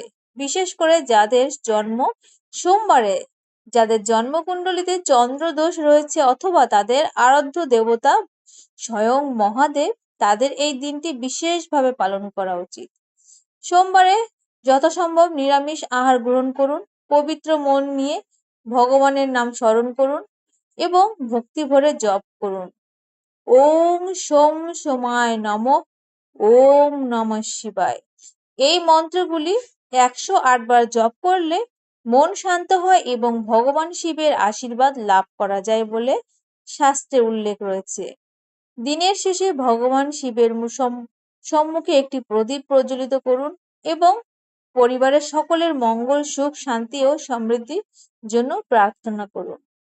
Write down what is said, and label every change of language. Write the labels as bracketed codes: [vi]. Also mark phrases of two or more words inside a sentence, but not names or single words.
[bn] বিশেষ করে যাদের জন্মকুণ্ডলিতে চন্দ্র দোষ রয়েছে অথবা তাদের আরাধ্য দেবতা স্বয়ং মহাদেব, তাদের এই দিনটি বিশেষভাবে পালন করা উচিত। সোমবারে যথাসম্ভব নিরামিষ আহার গ্রহণ করুন, পবিত্র মন নিয়ে ভগবানের নাম স্মরণ করুন এবং ভক্তি ভরে জপ করুন। [sa] ওম সোম সোমায় নমঃ, ওম নমঃ শিবায়। [bn] এই মন্ত্রগুলি 108 বার জপ করলে মন শান্ত হয় এবং ভগবান শিবের আশীর্বাদ লাভ করা যায় বলে শাস্ত্রে উল্লেখ রয়েছে। দিনের শেষে ভগবান শিবের সম্মুখে একটি প্রদীপ প্রজ্বলিত করুন এবং পরিবারের সকলের মঙ্গল, সুখ, শান্তি ও সমৃদ্ধির জন্য প্রার্থনা করুন।